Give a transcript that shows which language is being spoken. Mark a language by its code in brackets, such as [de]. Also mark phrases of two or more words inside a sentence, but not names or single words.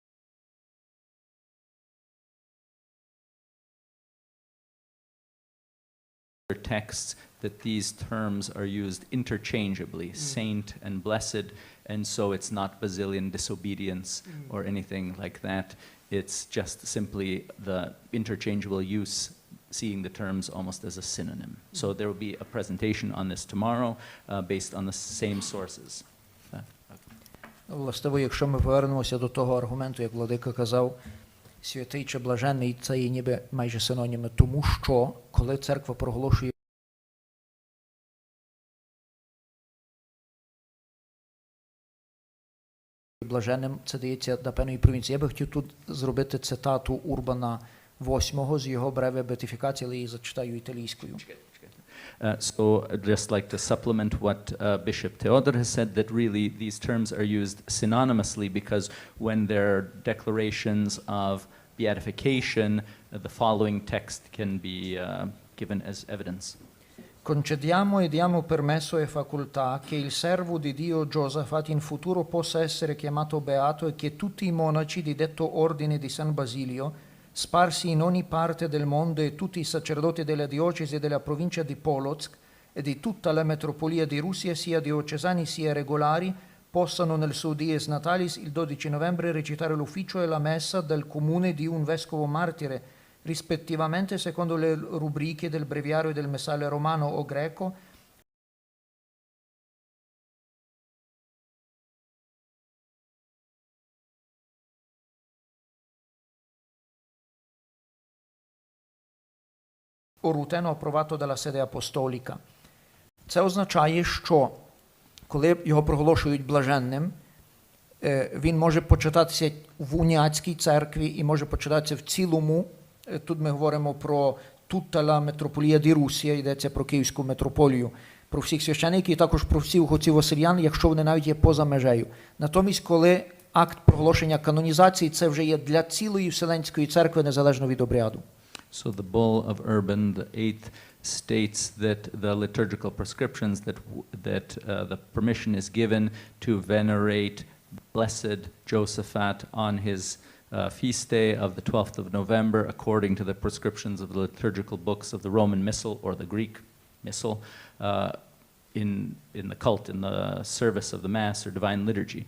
[en] texts that these terms are used interchangeably, saint and blessed, and so it's not Basilian disobedience or anything like that. It's just simply the interchangeable use, seeing the terms almost as a synonym. So there will be a presentation on this tomorrow based on the same sources. [uk] Властиво, якщо ми повернемося до того аргументу, як владика казав, святий чи блаженний, це є ніби майже синоніми, тому що, коли церква проголошує блаженним, це дається до певної провінції. Я би хотів тут зробити цитату Урбана VIII з його бреве беатифікації, але її зачитаю італійською. [en] So I'd just like to supplement what Bishop Theodor has said, that really these terms are used synonymously, because when there are declarations of beatification, the following text can be given as evidence. [it] Concediamo e diamo permesso e facoltà che il servo di Dio Josaphat in futuro possa essere chiamato beato e che tutti i monaci di detto ordine di San Basilio, sparsi in ogni parte del mondo, e tutti i sacerdoti della diocesi e della provincia di Polotsk e di tutta la metropolia di Russia, sia diocesani sia regolari, possano nel suo dies natalis il 12 novembre recitare l'ufficio e la messa del comune di un vescovo martire, rispettivamente secondo le rubriche del breviario e del messale romano o greco, o ruteno approvato dalla sede apostolica. [uk] Це означає, що коли його проголошують блаженним, він може почитатися в уніатській церкві і може почитатися в цілому. Тут ми говоримо про [it] tutta la metropolia di Russia, [uk] йдеться про Київську митрополію, про всіх священиків і також про всіх отців Василіян, якщо вони навіть є поза межею. Натомість, коли акт проголошення канонізації, це вже є для цілої Вселенської церкви, незалежно від обряду. [en] So the bull of Urban VIII states that the liturgical prescriptions that the permission is given to venerate Blessed Josaphat on his feast day of the 12th of November, according to the prescriptions of the liturgical books of the Roman Missal or the Greek Missal, in the cult, in the service of the Mass or Divine Liturgy.